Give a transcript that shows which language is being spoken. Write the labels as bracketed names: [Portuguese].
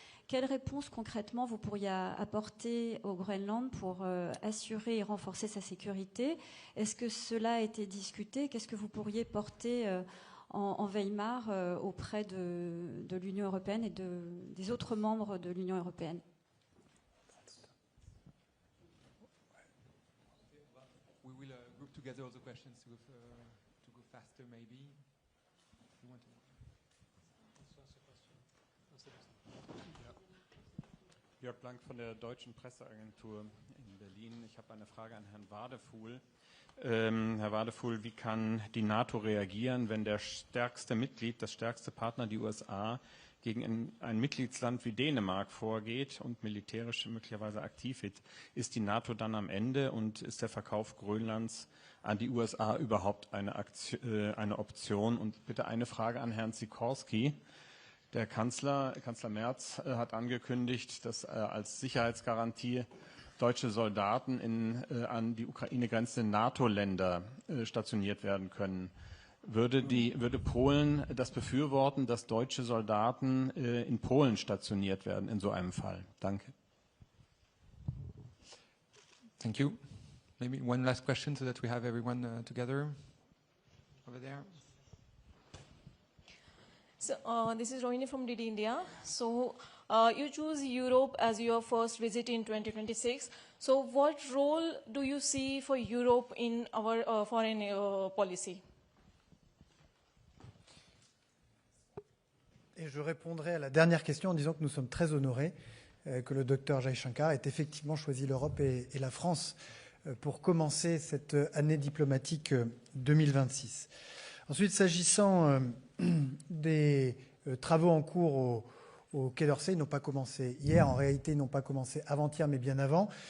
[French] Quelle réponse concrètement vous pourriez apporter au Groenland pour assurer et renforcer sa sécurité? Est-ce que cela a été discuté? Qu'est-ce que vous pourriez porter en Weimar auprès de l'Union européenne et des autres membres de l'Union européenne? [English] We will group together all the questions to go faster, maybe. You want to... [German] Jörg Blank von der Deutschen Presseagentur in Berlin. Ich habe eine Frage an Herrn Wadefuhl. Herr Wadefuhl, wie kann die NATO reagieren, wenn das stärkste Partner, die USA, gegen ein Mitgliedsland wie Dänemark vorgeht und militärisch möglicherweise aktiv wird? Ist die NATO dann am Ende und ist der Verkauf Grönlands an die USA überhaupt eine Option? Und bitte eine Frage an Herrn Sikorski. Der Kanzler Merz hat angekündigt, dass als Sicherheitsgarantie deutsche Soldaten an die Ukraine grenzenden NATO-Länder stationiert werden können. Würde Polen das befürworten, dass deutsche Soldaten in Polen stationiert werden in so einem Fall? Danke. [English] Thank you. Maybe one last question so that we have everyone together over there. So this is Rohini from DD India. So you choose Europe as your first visit in 2026. So what role do you see for Europe in our foreign policy? [French] Et je répondrai à la dernière question en disant que nous sommes très honorés que le docteur Jaishankar ait effectivement choisi l'Europe et la France pour commencer cette année diplomatique 2026. Ensuite, s'agissant des travaux en cours au Quai d'Orsay, ils n'ont pas commencé hier, en réalité ils n'ont pas commencé avant-hier mais bien avant.